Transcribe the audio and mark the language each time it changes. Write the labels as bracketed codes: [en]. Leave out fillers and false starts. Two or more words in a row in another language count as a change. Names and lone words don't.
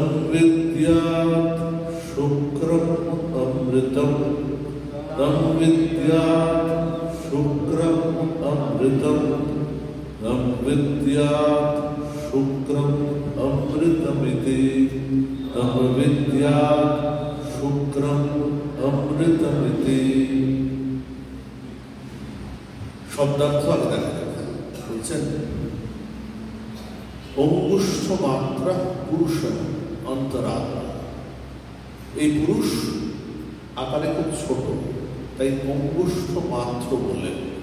[sa] বিদ্যাৎ শুক্রম অমৃতম, তম বিদ্যাৎ শুক্রম অমৃতম, তম বিদ্যাৎ শুক্রম অমৃতমিতি, তম বিদ্যাৎ শুক্রম অমৃতমিতি। [bn] শব্দার্থ আগে দেখা যাবে। বলছেন [sa] অঙ্গুষ্ঠ মাত্রা পুরুষ অন্তরাত্মা। [bn] এই পুরুষ আকারে খুব ছোট, তাই অঙ্গুষ্ঠ মাত্র বললেন।